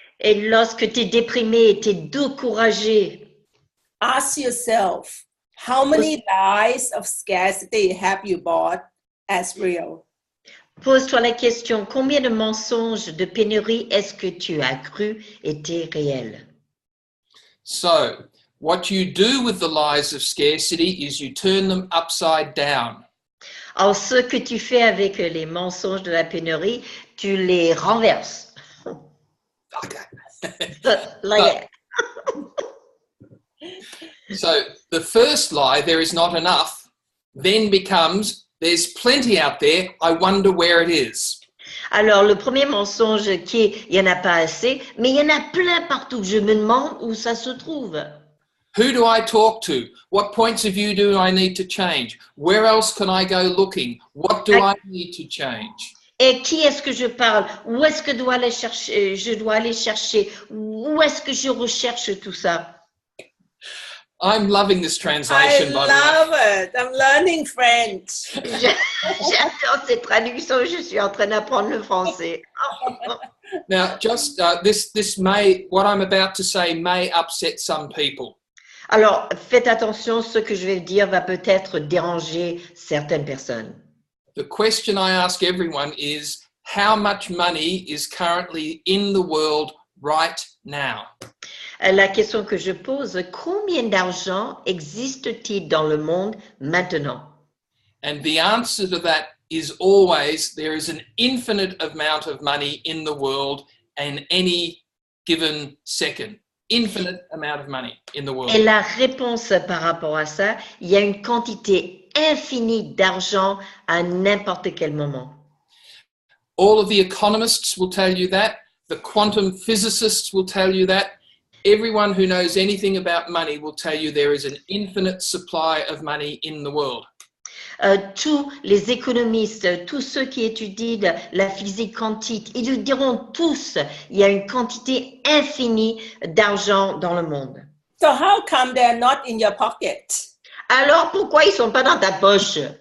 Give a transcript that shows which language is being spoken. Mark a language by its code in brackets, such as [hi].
[fr] Et lorsque tu es déprimé et tu es découragé, [en] ask yourself, how many lies of scarcity have you bought as real? [fr] pose-toi la question, combien de mensonges de pénurie est-ce que tu as cru étaient réels? [en] So, what you do with the lies of scarcity is you turn them upside down. Alors, ce que tu fais avec les mensonges de la pénurie, tu les renverses. Okay. Like, So, the first lie, there is not enough, then becomes, there's plenty out there, I wonder where it is. [fr] alors, le premier mensonge qui est, il n'y en a pas assez, mais il y en a plein partout. Je me demande où ça se trouve. [en] Who do I talk to? What points of view do I need to change? Where else can I go looking? What do I need to change? [fr] Et qui est-ce que je parle? Où est-ce que je dois aller chercher? Où est-ce que je recherche tout ça? [en] I'm loving this I translation, by the way. love it. I'm learning French. [fr] J'adore cette traduction, je suis en train d'apprendre le français. [en] Now, just this may, what I'm about to say may upset some people. [fr] Alors, faites attention, ce que je vais dire va peut-être déranger certaines personnes. [en] The question I ask everyone is, how much money is currently in the world right now? [fr] La question que je pose, combien d'argent existe-t-il dans le monde maintenant? [en] And the answer to that is always, there is an infinite amount of money in the world in any given second. Infinite amount of money in the world. [fr] Et la réponse par rapport à ça, il y a une quantité infinie d'argent à n'importe quel moment. [en] All of the economists will tell you that. The quantum physicists will tell you that. Everyone who knows anything about money will tell you there is an infinite supply of money in the world. [fr] Tous les économistes, tous ceux qui étudient la physique quantique, ils nous diront tous, il y a une quantité infinie d'argent dans le monde. [en] So how come they're not in your pocket? [fr] Alors, pourquoi ils ne sont pas dans ta poche?